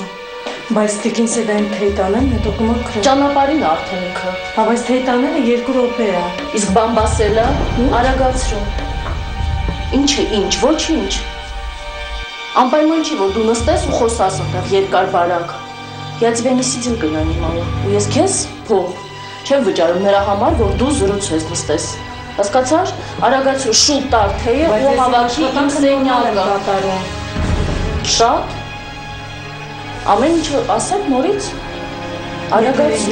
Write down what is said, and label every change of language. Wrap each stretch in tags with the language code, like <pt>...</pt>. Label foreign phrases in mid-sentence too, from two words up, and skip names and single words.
<hy>Բայց տիկին Սեդային թեյ տանեմ, հետո կմաքրեմ։ Ճանապարհին ա արդեն ինքը։ Հա, բայց թեյ տանելը 2 րոպե է։ Իսկ բամբասելը արագացրու։ Ինչ է, ինչ, ոչինչ։ Անպայման չի, որ դու նստես ու խոսաս այնտեղ երկար բարակ։</hy> <ru>Я тебя не сидел нанимала։</ru> <hy>Ու ես քեզ փող չեմ վճարում նրա համար, որ դու զրուցես նստես։ Հասկացա՞ր, արագացրու շուտ տար թեյը ու հավաքի իմ սենյակը։ Շատ։ Ամեն ինչ ասեմ նորից։ Արագացրու։</hy>